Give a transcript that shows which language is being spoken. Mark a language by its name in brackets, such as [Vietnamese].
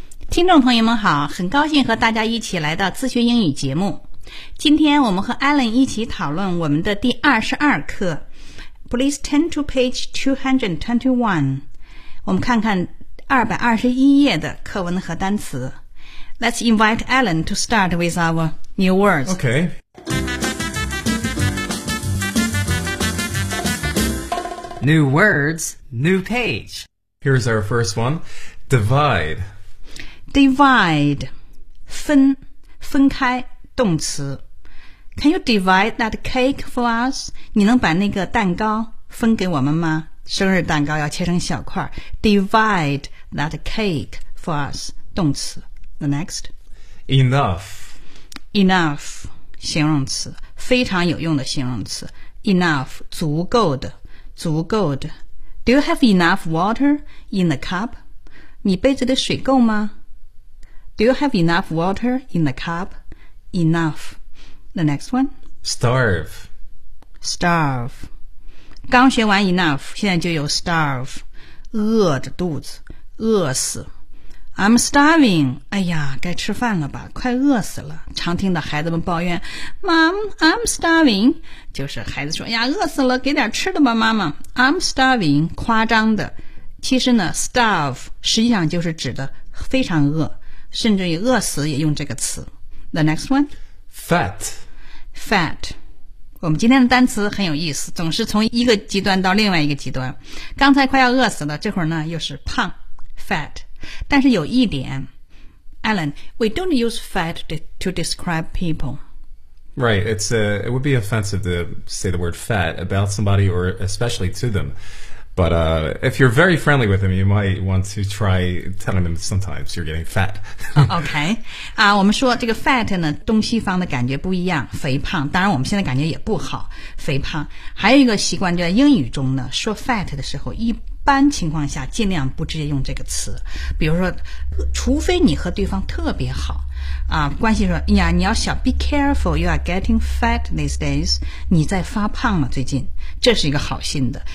[Chinese] 听众朋友们好，很高兴和大家一起来到自学英语节目。今天我们和 Alan 一起讨论我们的第22课 [English] Please turn to page 221. [Chinese] 我们看看221页的课文和单词。 [English] Let's invite Alan to start with our new words. Okay. New words, new page. Here's our first one. Divide. [Chinese] Divide. 分开动词。 [English] Can you divide that cake for us? [Chinese] 你能把那个蛋糕分给我们吗？生日蛋糕要切成小块。 [English] Divide that cake for us. [Chinese] 动词。 [English] The next. Enough. Enough. [Chinese] 形容词，非常有用的形容词。 Enough, 足够的，足够的。 [English] Do you have enough water in the cup? [Chinese] 你杯子的水够吗？ [English] Do you have enough water in the cup? Enough. The next one. Starve. Starve. 刚学完 enough, 现在就有 starve. [Chinese] 饿着肚子，饿死。 [English] I'm starving. [Chinese] 哎呀，该吃饭了吧，快饿死了。常听到孩子们抱怨 [English] Mom, I'm starving. [Chinese] 就是孩子说呀，饿死了，给点吃的吧，妈妈。 [English] I'm starving. [Chinese] 夸张的。其实呢 starve 实际上就是指的非常饿，甚至于饿死也用这个词。 [English] The next one. Fat. Fat. [Chinese] 我们今天的单词很有意思，总是从一个极端到另外一个极端。刚才快要饿死了，这会儿呢又是胖。 [English] Fat. [Chinese] 但是有一点 [English] Alan, we don't use fat to describe people. Right, it would be offensive to say the word fat about somebody or especially to them. But, if you're very friendly with them, you might want to try telling them sometimes you're getting fat. Okay. [Chinese] 我们说这个 fat 呢东西方的感觉不一样，肥胖，当然我们现在感觉也不好，肥胖。还有一个习惯就在英语中呢，说 fat 的时候一般情况下尽量不直接用这个词，比如说除非你和对方特别好啊，关系说呀，你要小 [English] be careful you are getting fat these days, [Chinese] 你在发胖了最近，这是一个好心的。